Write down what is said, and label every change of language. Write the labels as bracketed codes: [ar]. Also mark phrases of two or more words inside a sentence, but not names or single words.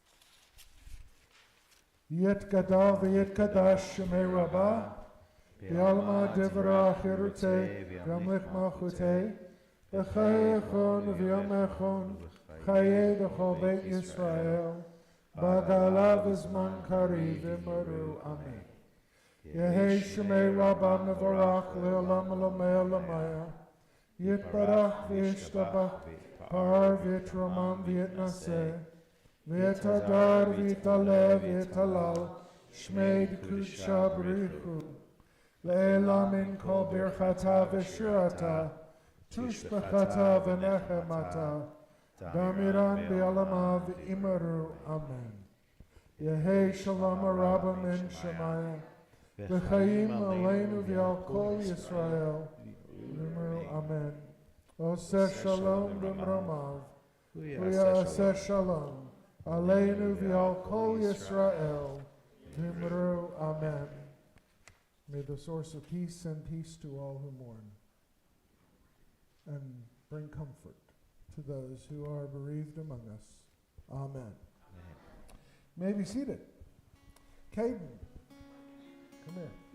[arc] יתגדל ויתקדש שמיה רבא, בעלמא די ברא כרעותיה, וימליך מלכותיה, בחייכון וביומיכון, בחיי דכל בית ישראל, בעגלא ובזמן קריב ואמרו אמן. יהא שמיה רבא מברך לעלם ולעלמי עלמיא, יתברך וישתבח, פאר ויתרומם ויתנשא, ויתהדר ויתעלה ויתהלל, שמיה דקודשא בריך הוא, לעלא מן כל ברכתא ושירתא, תשבחתא ונחמתא, דאמירן בעלמא ואמרו אמן. יהא שלמא רבא מן שמיא, [he] וחיים עלינו ועל כל ישראל, [arc] ואמרו אמן. [he] עושה שלום במרומיו, ויעשה שלום, עלינו ועל כל ישראל, [arc] ואמרו אמן. [en] May the source of peace send peace to all who mourn, and bring comfort to those who are bereaved among us. Amen. You may be seated. Caden, come here.